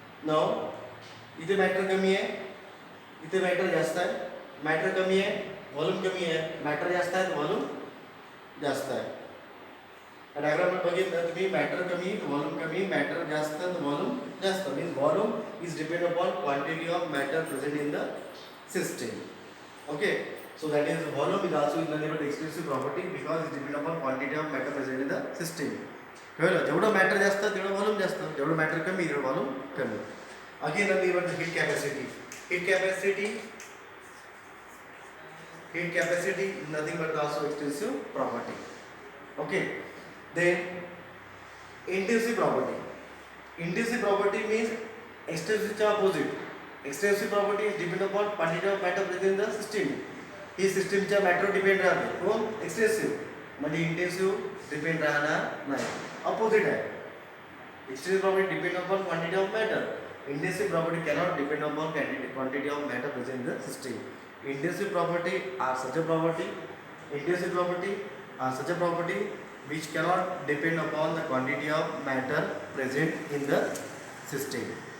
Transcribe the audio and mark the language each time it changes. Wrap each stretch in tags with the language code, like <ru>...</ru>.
<mr>नाव इथे मॅटर कमी आहे, इथे मॅटर जास्त आहे. मॅटर कमी आहे व्हॉल्यूम कमी आहे, मॅटर जास्त आहे व्हॉल्यूम जास्त आहे. डायग्राम में बघितलं तुम्ही मॅटर कमी व्हॉल्यूम कमी, मॅटर जास्त व्हॉल्यूम जास्त.</mr> <en>Means volume is depend upon quantity of matter present in the system. Okay, so that is volume is also nothing but exclusive property because it depend upon quantity of matter present in the system.</en> <mr>कळलं, जेवढं matter जास्त तेवढं volume जास्त, जेवढं matter कमी तेवढं volume कमी.</mr> <en>Again nothing but heat capacity. Heat capacity is nothing but also exclusive property. Okay, then intensive property. Intensive property means extensive च्या opposite. Extensive property is depend upon quantity of matter present in the system.</en> <mr>ही सिस्टीमच्या matter depend राहते. कोण extensive म्हणजे intensive depend राहणार नाही, opposite आहे.</mr> <en>Extensive property depend upon quantity of matter, intensive property cannot depend upon quantity of matter present in the system. Intensive property are such a property, intensive property are such a property which cannot depend upon the quantity of matter present in the system.</en>